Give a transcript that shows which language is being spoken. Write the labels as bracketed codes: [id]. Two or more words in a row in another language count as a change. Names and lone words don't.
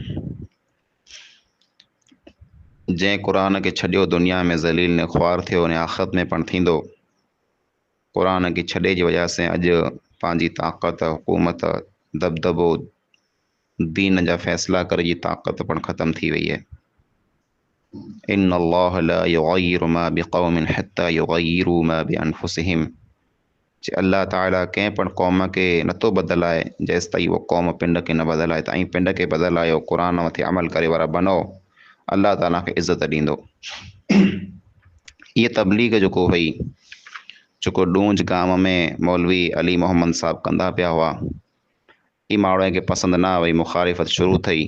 [sd] जंहिं क़ुरान खे छॾियो दुनिया में ज़लील ने ख्वार थियो ने आख़िरत में पण थींदो। क़ुरान खे छॾे जी वजह से अॼु पंहिंजी ताक़त, हुकूमत, दबदबो, दीन जा फ़ैसिला करे जी ताक़त पण ख़तम थी वई है। [ar] إن الله لا يغير ما بقوم حتى يغيروا ما بأنفسهم. [sd] अल्लाह ताला कंहिं पण क़ौम खे नथो बदिलाए जेसि ताईं उहो क़ौम पिंड खे न बदिलाए। तव्हां पिंड खे बदिलायो, क़ुरान मथे अमल करे वारा बनो, अल्लाह ताला खे इज़त ॾींदो। इहा तबलीग जेको हुई, जेको ॾूंज गांव में मौलवी अली मोहम्मद साहब कंदा पिया हुआ, ई माण्हुनि खे पसंदि न आई, मुखालिफ़त शुरू थी।